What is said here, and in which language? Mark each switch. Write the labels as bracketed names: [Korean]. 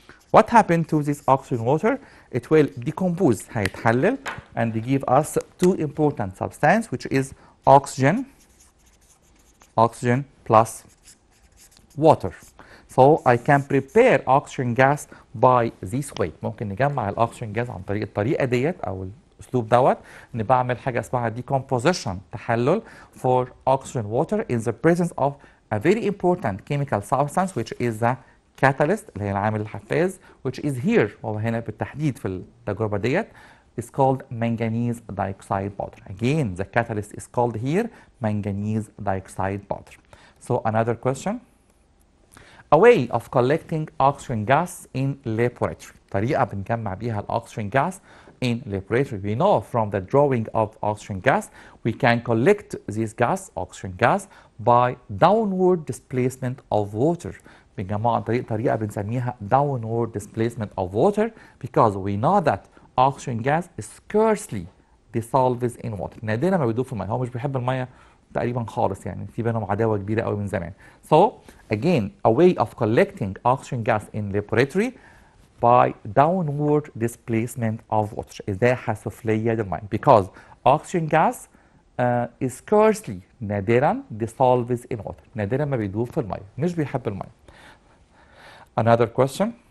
[English] What happened to this oxygen water? It will decompose [Arabic] هيتحلل [English] and give us two important substances which is oxygen plus water. So I can prepare oxygen gas by this way. [Arabic] ممكن نجمع الاكسجين جاز عن طريق الطريقة ديت او الاسلوب دوت ان بعمل حاجة اسمها decomposition تحلل [English] for oxygen water in the presence of a very important chemical substance which is the catalyst [Arabic] اللي هي العامل الحفاز [English] which is here [Arabic] وهو هنا بالتحديد في التجربة ديت [English] is called manganese dioxide powder. Again, the catalyst is called here manganese dioxide powder. So another question. A way of collecting oxygen gas in laboratory. [Arabic] طريقة بنجمع بيها الأكسجين [English] gas in laboratory. We know from the drawing of oxygen gas we can collect this gas, oxygen gas, by downward displacement of water. [Arabic] بنجمعها عن طريق طريقة بنسميها [English] downward displacement of water because we know that oxygen gas scarcely dissolves in water. [Arabic] نادرا ما بيدوب في المية. هو مش بيحب المية تقريبا خالص يعني في بينهم عداوة كبيرة قوي من زمان. [English] So again a way of collecting oxygen gas in laboratory by downward displacement of water. [Arabic] إزاحة سفلية للمية [English] because oxygen gas is scarcely [Arabic] نادرا [English] dissolves in water. [Arabic] نادرا ما بيدوب في المية. مش بيحب المية. [English] Another question.